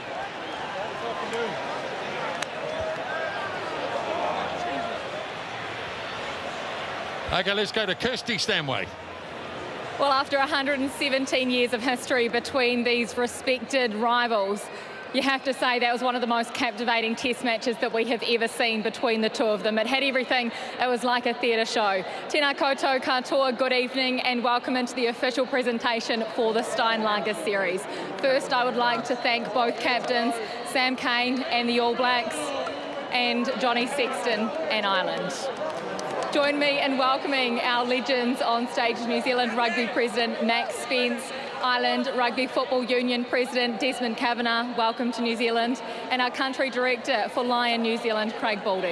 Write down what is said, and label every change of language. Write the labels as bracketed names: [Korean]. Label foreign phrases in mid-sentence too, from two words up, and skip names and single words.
[English] Okay, let's go to Kirsty Stanway. Well, after 117 years of history between these respected rivals, you have to say that was one of the most captivating test matches that we have ever seen between the two of them. It had everything. It was like a theatre show. [Māori] Tēnā koutou katoa, [English] good evening and welcome into the official presentation for the Steinlager Series. First, I would like to thank both captains, Sam Cane and the All Blacks, and Johnny Sexton and Ireland. Join me in welcoming our legends on stage, New Zealand Rugby President Max Spence, Ireland Rugby Football Union President Desmond Kavanagh, welcome to New Zealand, and our Country Director for Lion New Zealand, Craig Baldy.